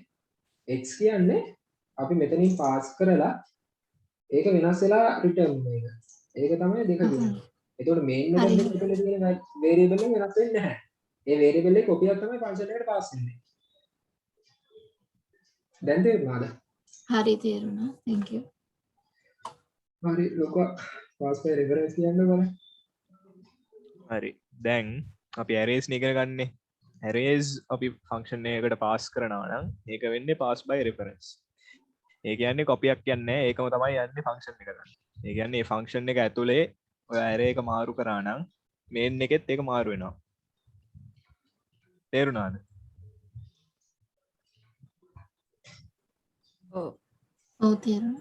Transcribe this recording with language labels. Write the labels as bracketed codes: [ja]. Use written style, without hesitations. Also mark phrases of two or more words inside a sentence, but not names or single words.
[si] x කියන්නේ අපි මෙතනින් පාස් කරලා ඒක වෙනස් වෙලා return වෙන එක. ඒක තමයි දෙක කියන්නේ. එතකොට [en] main method [si] එකේ මෙතන තියෙන variable එක වෙනස් වෙන්නේ නැහැ. ඒ variable එකේ copy එකක් තමයි function එකට pass වෙන්නේ. දැන් තේරුණාද? හරි තේරුණා. [en] thank you. [si] හරි ලොකෝ [en] pass by reference [si] කියන්න බලන්න. හරි දැන් අපි arrays නේ ඉගෙන ගන්නෙ. arrays අපි function එකකට pass කරනවා නම් ඒක වෙන්නේ [en] pass by reference. [si] ඒ කියන්නේ copy එකක් කියන්නේ ඒකම තමයි යන්නේ function එක ගන්න. ඒ කියන්නේ මේ function එක ඇතුලේ ඔය array එක මාරු කරා නම් main එකෙත් ඒක මාරු වෙනවා. තේරුණාද? ඔව් තේරුණා.